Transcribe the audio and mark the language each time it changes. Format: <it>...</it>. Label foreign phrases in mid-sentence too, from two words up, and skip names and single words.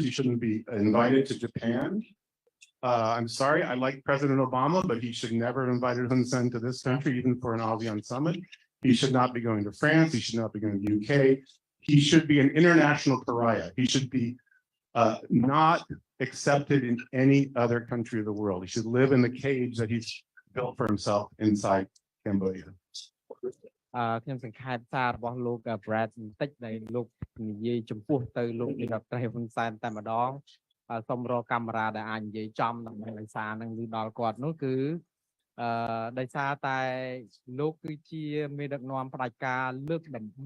<en>He shouldn't be invited to Japan. I'm sorry, I like President Obama, but he should never have invited Hun Sen to this country, even for an ASEAN summit. He should not be going to France. He should not be going to the UK. He should be an international pariah. He should be not accepted in any other country of the world. He should live in the cage that he's built for himself inside Cambodia.</en> <km>ខ្ញុំសង្ខេបសាររបស់លោក Brad បន្តិចដែលលោកនិយាយចំពោះទៅលោកនាយកប្រធានហ៊ុនសែនតែម្ដងសូមរកកាមេរ៉ាដែលអាចនិយាយចំដើម្បីសារនឹងឮដល់គាត់នោះគឺដោយសារតែលោកគឺជាមេដឹកនាំផ្ដាច់ការលើកដំបូ</km>